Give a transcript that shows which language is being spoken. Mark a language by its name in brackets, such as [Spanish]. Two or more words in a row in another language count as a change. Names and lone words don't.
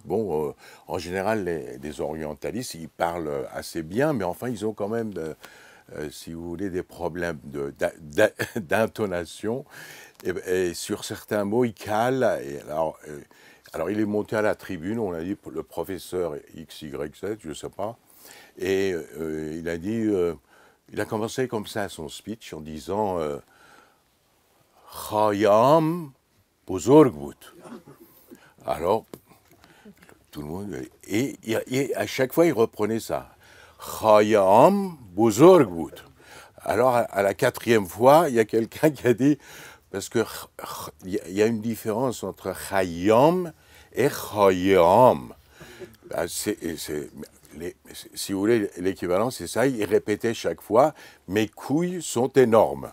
[French] Bon, en général, les orientalistes, ils parlent assez bien, mais enfin, ils ont quand même, si vous voulez, des problèmes d'intonation. Et sur certains mots, ils calent. Et alors, il est monté à la tribune, on a dit, le professeur XYZ, je ne sais pas. Et il a dit, il a commencé comme ça son speech en disant... [Persian] خیام بزرگ بود. [French] Alors, tout le monde... Et à chaque fois, il reprenait ça. [Persian] خیام بزرگ بود. [French] Alors, à la quatrième fois, il y a quelqu'un qui a dit... Parce qu'il y a une différence entre Khayyam et Khayyam. Si vous voulez, l'équivalent, c'est ça. Il répétait chaque fois, mes couilles sont énormes.